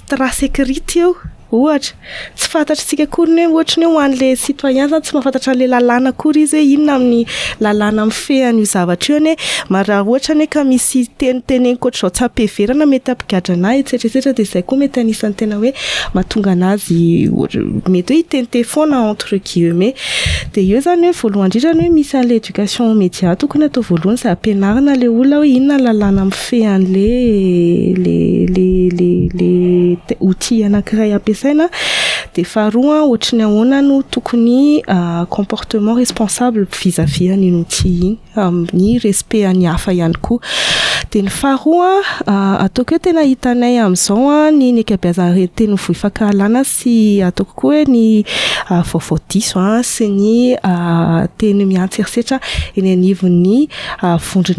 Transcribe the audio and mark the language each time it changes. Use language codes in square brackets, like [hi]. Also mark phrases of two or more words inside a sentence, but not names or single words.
[fr] trace écrite [mg] eo ohatra tsy fantatritsika akory ny ohatra ny ho an'le citoyen zany tsy mahafantatra an'le lalàna akory izy hoe inona amin'ny lalàna mifehany io zavatra io any ma raha ohatra ny ka misy teniteneniko ohatr'izao tsy ampiheverana mety ampigadra anahy etsetraetsetra de zay koa mety anisany tena hoe mahatonga anazy mety hoe hitente foana [fr] entre guillemets [mg] de io zany hoe voalohany indrindrany hoe misy an'le [fr] éducation média [mg] tokony atao voalohany zay ampianarina le olona hoe inona lalàna mifehan'le le outil anankiray ampiasaina de faharoa ohatrany ahoana no tokony [fr] comportement responsable vis-à-vis [mg] an'iny outil iny amin'ny respect any hafa ihany koa de ny faharoa ataoko hoe tena hitanay amin'izao ny nekabeazana teny voa fankahalana sy ataoko koa hoe ny vaovao diso sy ny teny miantserisetra eny anivon'ny vondrona